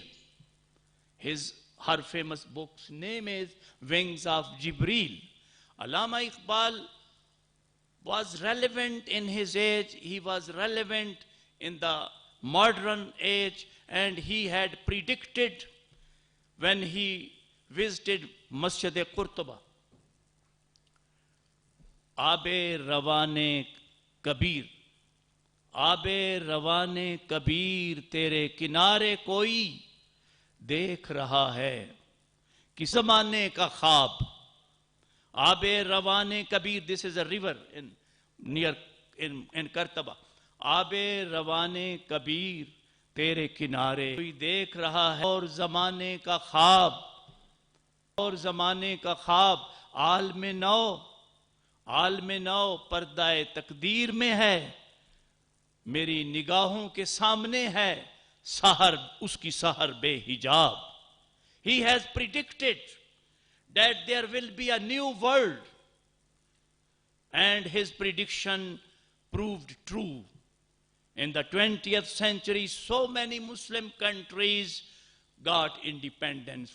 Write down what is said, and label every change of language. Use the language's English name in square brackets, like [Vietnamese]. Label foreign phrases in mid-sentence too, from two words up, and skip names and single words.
[English] Her famous book's name is Wings of Jibreel. Allama Iqbal was relevant in his age, he was relevant in the modern age, and he had predicted when he visited Masjid-e-Qurtuba. [Urdu] آبِ رواں کبیر، آبِ رواں کبیر، تیرے کنارے کوئی دیکھ رہا ہے، کی زمانے کا خواب. آبِ رواں کبیر, [English] this is a river in Kartaba. [Urdu] آبِ رواں کبیر، تیرے کنارے کوئی دیکھ رہا ہے، اور زمانے کا خواب، اور زمانے کا خواب, عالمِ نو پردۂ تقدیر میں ہے، میری نگاہوں کے سامنے ہے, سحر، اس کی سحر بے حجاب. [English] He has predicted that there will be a new world. And his prediction proved true. In the 20th century, so many Muslim countries got independence.